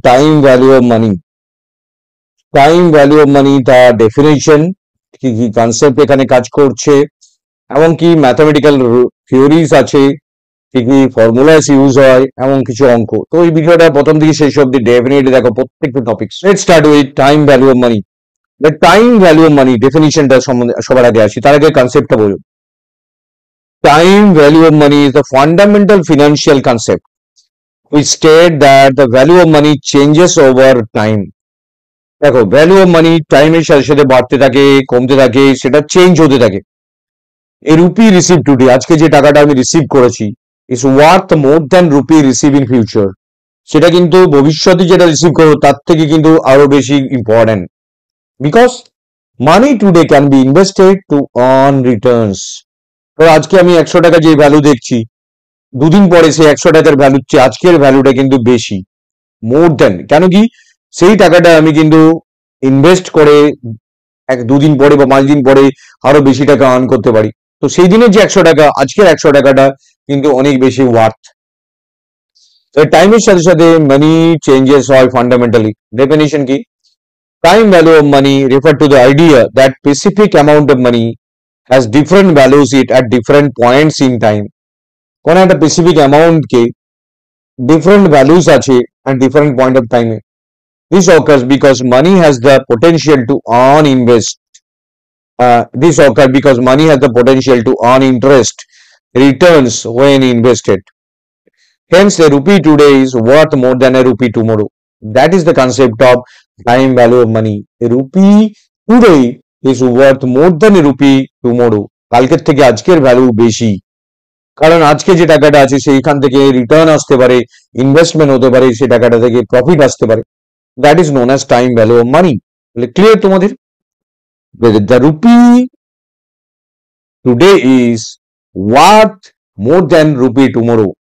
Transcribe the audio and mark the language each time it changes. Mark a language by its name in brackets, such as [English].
[Bangla] Time value of money. Time value of money, তার definition, কি কি কনসেপ্ট এখানে কাজ করছে, এমন কি ম্যাথামেটিক্যাল থিওরিজ আছে, কি কি ফর্মুলাস ইউজ হয়, এমন কিছু অঙ্ক। তো এই ভিডিওটা প্রথম থেকে শেষ অবধি ডেফিনেটলি দেখো প্রত্যেকটা topic. [English] Let's start with time value of money. [Bangla] Time value of money ডেফিনিশনটা সম্বন্ধে সবার আগে আসি, তার আগে কনসেপ্টটা বলুন। [English] Time value of money is the fundamental financial concept which state that the value of money changes over time. [Bangla] দেখো, value of money টাইমের সাথে সাথে বাড়তে থাকে, কমতে থাকে, সেটা চেঞ্জ হতে থাকে। [English] এই rupee receive today, [Bangla] আজকে যে টাকাটা আমি রিসিভ করেছি, [English] Is worth more than rupee receive in future. [Bangla] সেটা কিন্তু ভবিষ্যতে যেটা রিসিভ করবো তার থেকে কিন্তু আরো বেশি important, [English] Because money today can be invested to earn returns. [Bangla] তো আজকে আমি 100 টাকা যে ভ্যালু দেখছি, দুদিন পরে সেই 100 টাকার ভ্যালুর চেয়ে আজকের ভ্যালুটা কিন্তু বেশি, মোর দেন। কেন কি? সেই টাকাটা আমি কিন্তু ইনভেস্ট করে দুদিন পরে বা 5 দিন পরে আরো বেশি টাকা আর্ন করতে পারি। তো সেই দিনের যে 100 টাকা, আজকের 100 টাকাটা কিন্তু অনেক বেশি ওয়ার্থ। তো টাইমের সাথে সাথে মানি চেঞ্জেস হয় ফান্ডামেন্টালি। ডেফিনিশন কি? [English] Time value of money refer to the idea that specific amount of money has different values it at different points in time. [Bangla] কোন একটা স্পেসিফিক অ্যামাউন্টকে [English] different values [Bangla] আছে [English] at different point of time. This occurs because money has the potential to earn invest. This occurs because money has the potential to earn interest returns when invested. Hence, a rupee today is worth more than a rupee tomorrow. That is the concept of time value of money. A rupee today is worth more than a rupee tomorrow. [Bangla] কালকের থেকে আজকের value বেশি, কারণ আজকে যে টাকাটা আছে সেইখান থেকে রিটার্ন আসতে পারে, ইনভেস্টমেন্ট হতে পারে, সেই টাকাটা থেকে প্রফিট আসতে পারে। [English] That is known as time value of money. [Bangla] Clear তোমাদের? [English] The rupee today is worth more than rupee tomorrow.